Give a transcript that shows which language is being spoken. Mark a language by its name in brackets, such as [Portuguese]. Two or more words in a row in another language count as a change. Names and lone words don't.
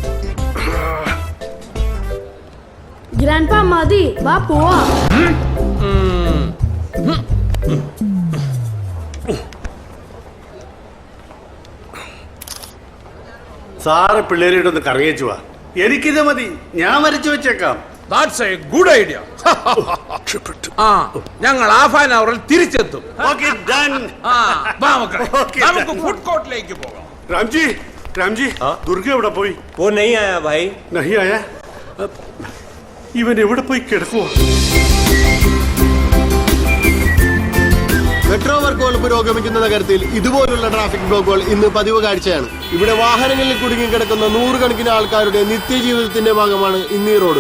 [Malayalam] ഗ്രാൻഡ്പാ മതി, വാ പോവാ. സാറ് പിള്ളേരിട്ടൊന്ന് കറങ്ങിച്ചു വാ. എനിക്കിത് മതി, ഞാൻ വരച്ചു വെച്ചേക്കാം. [English] That's a good idea. [Malayalam] ഞങ്ങൾ [English] half an hour [Malayalam] തിരിച്ചെത്തും. നമുക്ക് [English] food court [Malayalam] പോകാം. രാംജി, ദുർഗ എവിടെ പോയി? [Hindi] वो नहीं आया भाई. नहीं आया? [Malayalam] ഇവൻ എവിടെ പോയി കിടക്കുവാ? [English] metro works [Malayalam] പുരോഗമിക്കുന്ന നഗരത്തിൽ ഇതുപോലുള്ള [English] traffic blocks [Malayalam] ഇന്ന് പതിവ് കാഴ്ചയാണ്. ഇവിടെ വാഹനങ്ങളിൽ കുടുങ്ങിക്കിടക്കുന്ന നൂറുകണക്കിന് ആൾക്കാരുടെ നിത്യജീവിതത്തിന്റെ ഭാഗമാണ് ഇന്ന് ഈ റോഡുകൾ.